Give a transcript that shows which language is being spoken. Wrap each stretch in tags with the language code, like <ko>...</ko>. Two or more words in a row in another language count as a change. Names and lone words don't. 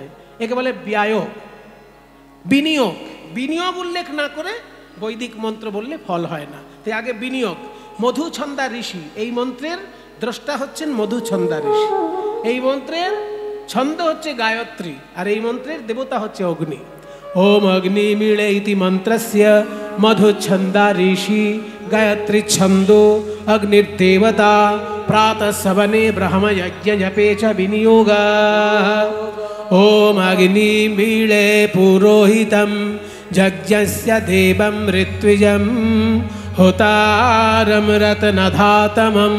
<bn>একে বলে ব্যয়, বিনিয়োগ। বিনিয়োগ উল্লেখ না করে বৈদিক মন্ত্র বললে ফল হয় না, তাই আগে বিনিয়োগ। মধুছন্দা ঋষি, এই মন্ত্রের দ্রষ্টা হচ্ছেন মধুছন্দা ঋষি। এই মন্ত্রের ছন্দ হচ্ছে গায়ত্রী, আর এই মন্ত্রের দেবতা হচ্ছে অগ্নি।</bn> <sa>ओम अग्नि मीळे इति मंत्रस्य मधुच्छंदा ऋषि गायत्री छंदो अग्निर्देवता प्रातः सवने ब्रह्म यज्ञ जपे च विनियोगः। ओम अग्नि मीळे पुरोहितं यज्ञस्य देवं ऋत्विजं होतारं रत्नधातमम्।</sa>